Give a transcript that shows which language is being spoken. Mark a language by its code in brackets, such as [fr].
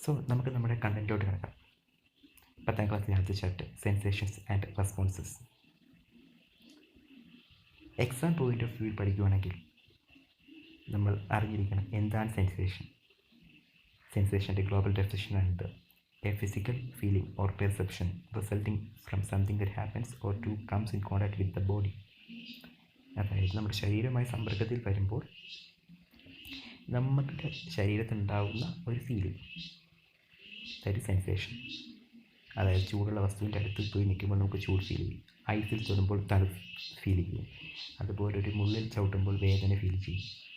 [ml] നമുക്ക് നമ്മുടെ കണ്ടന്റിലോട്ട് കിടക്കാം. 10ാം ക്ലാസ്സിലെ ആദ്യത്തെ chapter sensations and responses. Exam point of view പഠിക്കുകയാണെങ്കിൽ നമ്മൾ അറിഞ്ഞിരിക്കണം എന്താണ് sensation. സെൻസേഷൻ്റെ global ഡെഫിനിഷനാണിത്. [en] A physical feeling or perception resulting from something that happens or comes in contact with the body. [ml] അതായത് നമ്മുടെ ശരീരവുമായി സമ്പർക്കത്തിൽ വരുമ്പോൾ നമ്മുടെ ശരീരത്തിനുണ്ടാകുന്ന ഒരു ഫീലിംഗ്, [en] That is sensation. [ml] അതായത് ചൂടുള്ള വസ്തുവിൻ്റെ അടുത്ത് പോയി നിൽക്കുമ്പോൾ നമുക്ക് ചൂട് ഫീൽ ചെയ്യും. ഐസിൽ തൊടുമ്പോൾ തണുപ്പ് ഫീൽ ചെയ്യും. അതുപോലെ ഒരു മുള്ളിൽ ചവിട്ടുമ്പോൾ വേദന ഫീൽ ചെയ്യും.